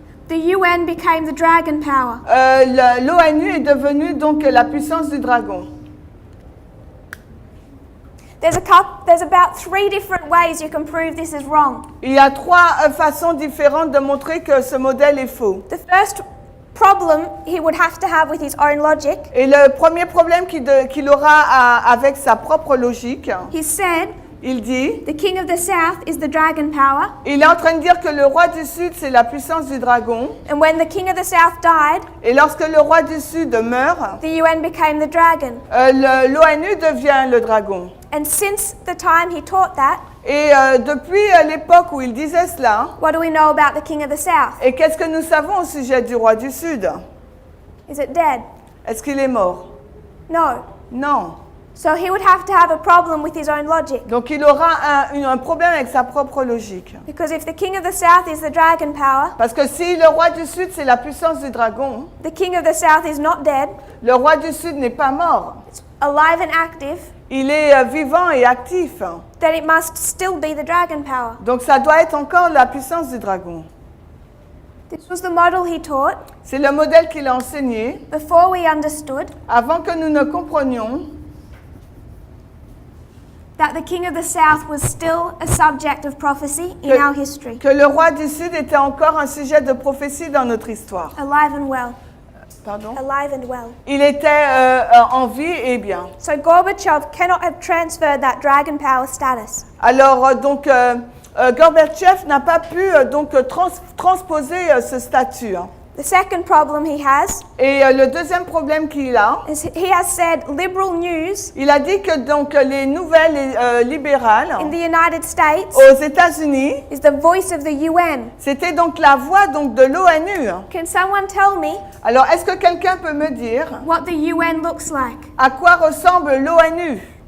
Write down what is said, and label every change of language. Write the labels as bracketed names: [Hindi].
[English] the UN became the dragon power. [French] l'ONU est devenue donc la puissance du dragon. [English] There's about 3 different ways you can prove this is wrong. [French] Il y a 3 façons différentes de montrer que ce modèle est faux. [English] The first problem he would have to have with his own logic, [French] Et le premier problème qu'il aura avec sa propre logique, [English] he said, [French] il dit, [English] the king of the south is the dragon power, [French] il est en train de dire que le roi du Sud, c'est la puissance du dragon. [English] and when the king of the south died, [French] Et lorsque le roi du Sud meurt, [English] the UN became the dragon. [French] l'ONU devient le dragon. [English] And since the time he taught that, [French] Et depuis l'époque où il disait cela, [English] what do we know about the king of the south? [French] et qu'est-ce que nous savons au sujet du roi du Sud? [English] Is it dead? [French] Est-ce qu'il est mort? [English] No. [French] Non. [English] So he would have to have a problem with his own logic. [French] Donc il aura un problème avec sa propre logique. [English] Because if the king of the south is the dragon power, [French] Parce que si le roi du Sud, c'est la puissance du dragon, [English] the king of the south is not dead, [French] le roi du Sud n'est pas mort. [English] it's alive and active, [French] Il est vivant et actif. [English] then it must still be the dragon power. [French] Donc ça doit être encore la puissance du dragon. [English] This was the model he taught [French] C'est le modèle qu'il a enseigné [English] before we understood [French] avant que nous ne comprenions [English] that the king of the south was still a subject of prophecy in our history, [French] que le roi du Sud était encore un sujet de prophétie dans notre histoire. [English] alive and well, [French] Pardon? [English] alive and well. [French] Il était en vie et bien. [English] So Gorbachev cannot have transferred that dragon power status. [French] Alors Gorbatchev n'a pas pu transposer ce statut. [English] The second problem he has [French] Et le deuxième problème qu'il a, [English] is he has said liberal news [French] il a dit que donc les nouvelles libérales [English] in the United States [French] aux États-Unis, [English] is the voice of the UN. [French] c'était donc la voix donc de l'ONU. [English] Can someone tell me [French] Alors, est-ce que quelqu'un peut me dire [English] what the UN looks like? [French] à quoi ressemble l'ONU?